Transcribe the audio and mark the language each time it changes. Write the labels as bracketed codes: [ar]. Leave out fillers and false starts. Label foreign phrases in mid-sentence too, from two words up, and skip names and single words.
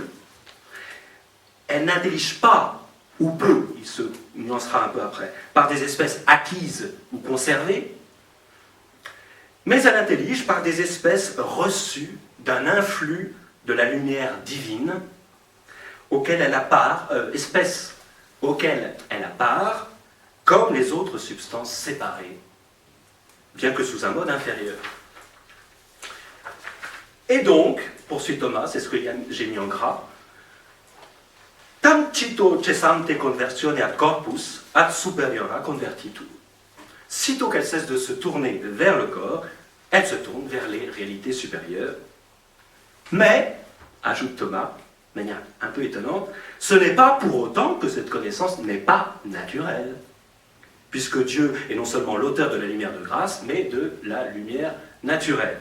[fr] Elle n'intellige pas, ou peu, il se nuancera un peu après, par des espèces acquises ou conservées, mais elle intellige par des espèces reçues d'un influx de la lumière divine auquel elle a part, espèces auxquelles elle a part, comme les autres substances séparées, bien que sous un mode inférieur. Et donc, poursuit Thomas, c'est ce que j'ai mis en gras, [la] tam cito cessante conversione ad corpus, ad superiora convertitur. [fr] Sitôt qu'elle cesse de se tourner vers le corps, elle se tourne vers les réalités supérieures. Mais, ajoute Thomas, de manière un peu étonnante, ce n'est pas pour autant que cette connaissance n'est pas naturelle, puisque Dieu est non seulement l'auteur de la lumière de grâce, mais de la lumière naturelle.